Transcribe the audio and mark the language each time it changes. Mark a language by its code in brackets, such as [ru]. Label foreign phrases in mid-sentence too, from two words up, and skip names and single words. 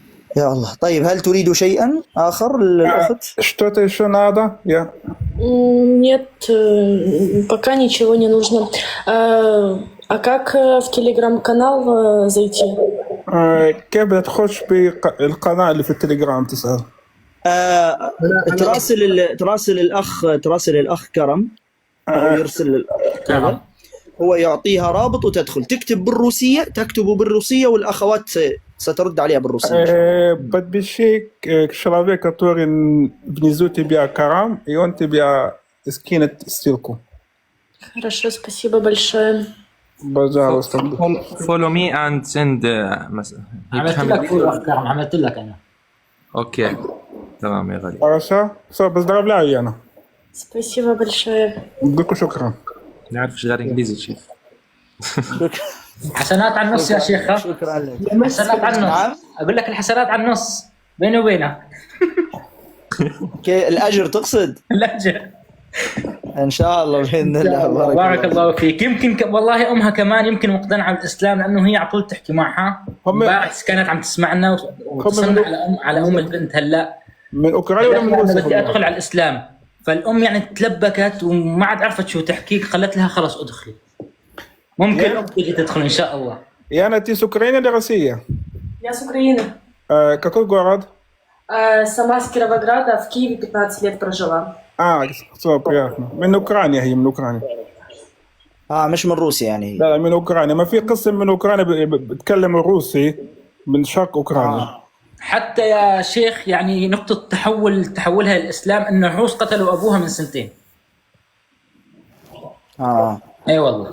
[ar] يا الله. طيب هل تريد شيئا آخر الأخت؟ [ru] Что-то еще надо? Я. Нет, пока ничего не нужно. А как в телеграм-канал зайти? [ar] كيف بدك تخش بالقناة اللي في التليجرام تسأل؟ تراسل الأخ كرم، أو يرسل كرم، هو يعطيها رابط وتدخل تكتب بالروسية، تكتب بالروسية والأخوات سترد عليها بالروسية. [ru] Подпиши человек, который внизу тебя Карам, и он тебя скинет ссылку. Хорошо, спасибо большое. Пожалуйста. [en] follow me and send [ar] عملت لك فول افكار، عملت لك انا. اوكي تمام يا غالي. [ru] Хорошо. Все, поздравляю, Яна. Спасибо большое. [ar] لكم شكرا. نعرف شغال انجليزي شيخ. حسنات على النص يا شيخ. شكرا لك. حسنات على نعم. النص. اقول لك الحسنات على النص بيني وبينك. الأجر تقصد؟ الاجر. إن شاء الله بإذن الله. بارك الله فيك. يمكن والله امها كمان يمكن مقتنعه بالاسلام، لانه هي على طول تحكي معها. امبارح كانت عم تسمعنا وتصلنا على ام البنت هلا. من اوكرانيا ولا من انا روسيا؟ بدي ادخل على الاسلام، فالام يعني تلبكت وما عاد عرفت شو تحكي، قالت لها خلص ادخلي. ممكن تيجي تدخل ان شاء الله. [ru] Яна, ты с Украины или Россия? Я с Украины. Какой город? Сама с Кировограда, в Киеве 15 лет прожила. Все, приятно. [ar] من أوكرانيا هي من أوكرانيا. مش من روسيا يعني. لا من أوكرانيا، ما في قسم من أوكرانيا بتكلم الروسي من شرق أوكرانيا. حتى يا شيخ يعني نقطة تحولها الإسلام إنه الروس قتلوا أبوها من 2 سنين. أي والله.